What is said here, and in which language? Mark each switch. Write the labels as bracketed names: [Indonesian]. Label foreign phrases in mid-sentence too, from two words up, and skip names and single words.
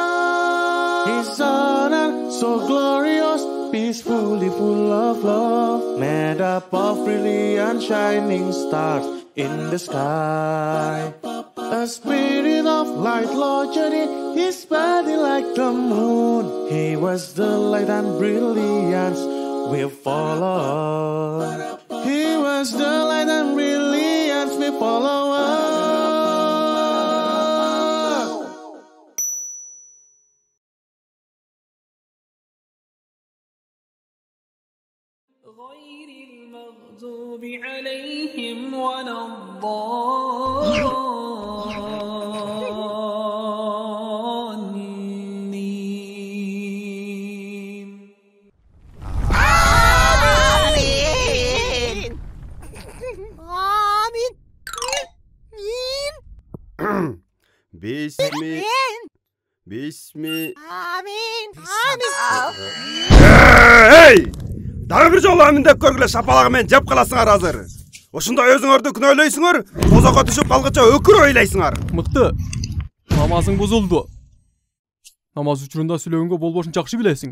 [English] His honor so glorious, peacefully full of love, made up of brilliant shining stars in the sky. A spirit of light, Lord journey, his body like the moon. He was the light and brilliance we follow. He was the light and brilliance we follow. [Arabic] غير المغضوب عليهم ولا الضالين. آمين. Bismi. آمين. [Kyrgyz] Эй! Дагы бир жолу амин деп көргүлө шапалагы менен жеп каласыңар азыр. Ошондой өзүңөрдү күнөөлөйсүңөр, тозокко түшүп калгыча өкүр ойлойсуңар. Мыкты. Намазың бузулду. Намаз учурунда сүйлөгөнгө болбошун жакшы билесиң.